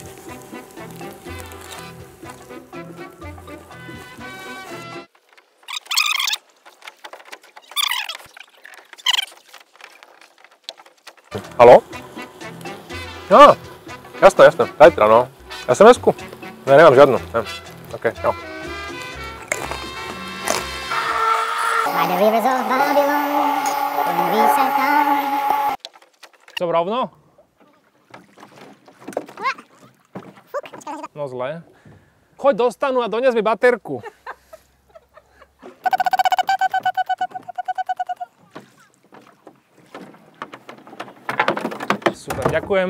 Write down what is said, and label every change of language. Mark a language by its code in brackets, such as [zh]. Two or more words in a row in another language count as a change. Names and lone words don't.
[sk] Haló? No, jasné, jasné, zajtra, no. SMS-ku? Ne, nemám žiadnu. Ne. OK, jo. [en] By the rivers of Babylon, we sat down. [sk] Som rovno? No zle. Choď do stanu a dones mi baterku. Super, ďakujem.